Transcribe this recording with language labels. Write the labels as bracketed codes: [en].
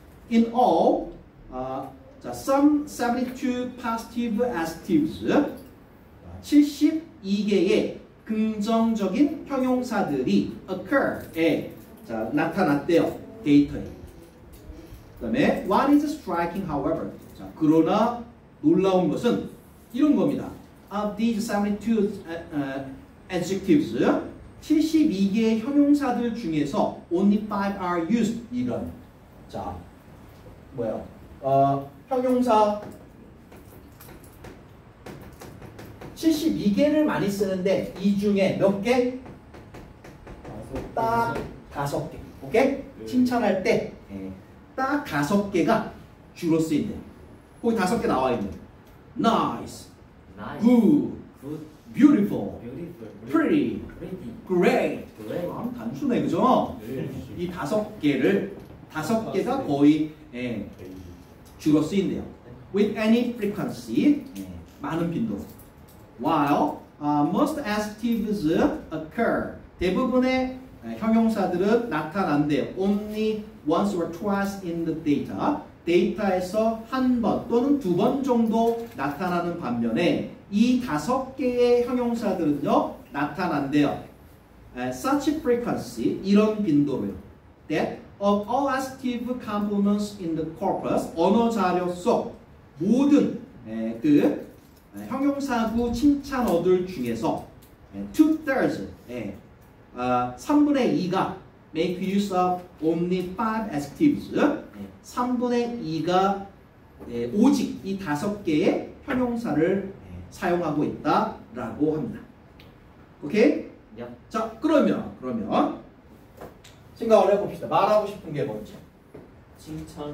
[en] In all, 자, some 72 positive adjectives, [ko] 72개의 긍정적인 형용사들이 [en] occur, [ko] 자, 나타났대요. 데이터에. 그 다음에 [en] what is striking, however, [ko] 자, 그러나 놀라운 것은 이런 겁니다. [en] Of these 72 adjectives, [ko] 72개의 형용사들 중에서 [en] only 5 are used. [ko] 이런. 자, 뭐야? 형용사 72개를 많이 쓰는데 이 중에 몇 개? 딱 5개. 오케이? 칭찬할 때 딱 5개가 주로 쓰인대. 거기 5개 나와 있는. Nice, [en] Nice. good, Good. beautiful, Beautiful. pretty, Pretty. great. Great. [ko] 단순해, 그죠? 이 5개가 거의 주로 쓰인대요. [en] With any frequency, [ko] 많은 빈도. [en] While most adjectives occur, [ko] 대부분의 형용사들은 나타난대요. [en] Only once or twice in the data. [ko] 데이터에서 한 번 또는 2번 정도 나타나는 반면에 이 5개의 형용사들은요 나타난대요. [en] Such frequency, [ko] 이런 빈도로요. [en] That of all adjective components in the corpus, [ko] 언어 자료 속 모든 그 형용사구 칭찬어들 중에서 2/3, 3분의 2가 [en] make use of only 5 adjectives. [ko] 3분의 2가 오직 이 5개의 형용사를 사용하고 있다라고 합니다. 오케이? 야. 자, 그러면 생각을 해봅시다. 말하고 싶은 게 뭔지. 칭찬.